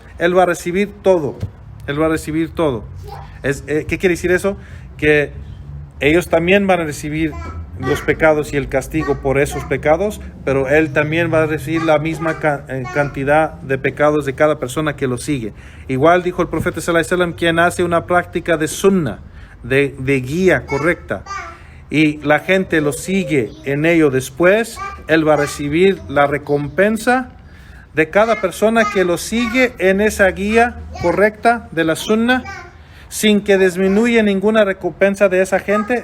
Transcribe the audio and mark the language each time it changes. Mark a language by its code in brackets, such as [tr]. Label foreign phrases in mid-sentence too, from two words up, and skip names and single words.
[es] Él va a recibir todo. Él va a recibir todo. ¿Qué quiere decir eso? Que ellos también van a recibir los pecados y el castigo por esos pecados, pero él también va a recibir la misma cantidad de pecados de cada persona que lo sigue. Igual dijo el profeta [ar] صلى الله عليه وسلم: [es] quien hace una práctica de sunnah, de guía correcta, y la gente lo sigue en ello después, él va a recibir la recompensa de cada persona que lo sigue en esa guía correcta de la sunnah, sin que disminuya ninguna recompensa de esa gente.